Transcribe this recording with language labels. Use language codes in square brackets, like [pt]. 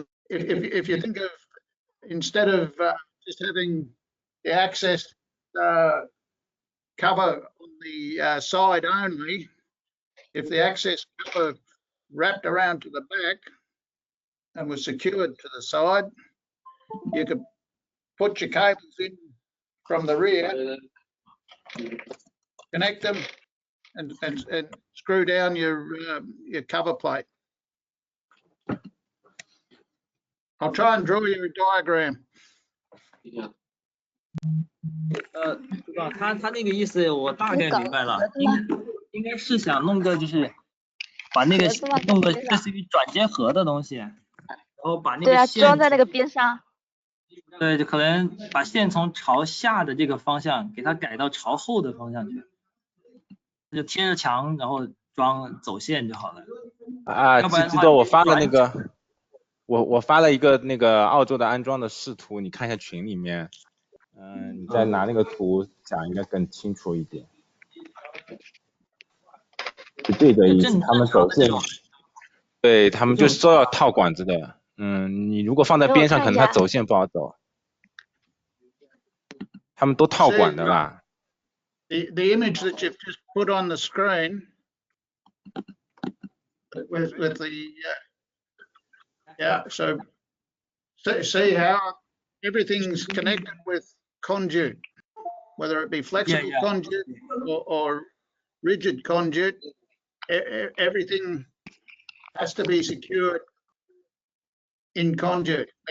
[en] If you think of, instead of just having the access cover on the side only, if the access cover wrapped around to the back and was secured to the side, you could put your cables in from the rear, connect them, and screw down your cover plate. I'll try and draw you a diagram. [zh] 对吧？他那个意思我大概明白了，应该是想弄个就是把那个弄个类似于转接盒的东西，然后把那对啊，个线装在那个边上。对，就可能把线从朝下的这个方向给它改到朝后的方向去，就贴着墙，然后装走线就好了。啊，基多，我发了那个，我发了一个那个澳洲的安装的视图，你看一下群里面。你再拿那个图讲应该更清楚一点。是这个意思，他们走线，对他们就是都要套管子的。你如果放在边上，可能它走线不好走。他们都套管的啦。 [en] The image that you've just put on the screen with the yeah, so see how everything's connected with conduit, whether it be flexible conduit or rigid conduit, everything has to be secured in conduit.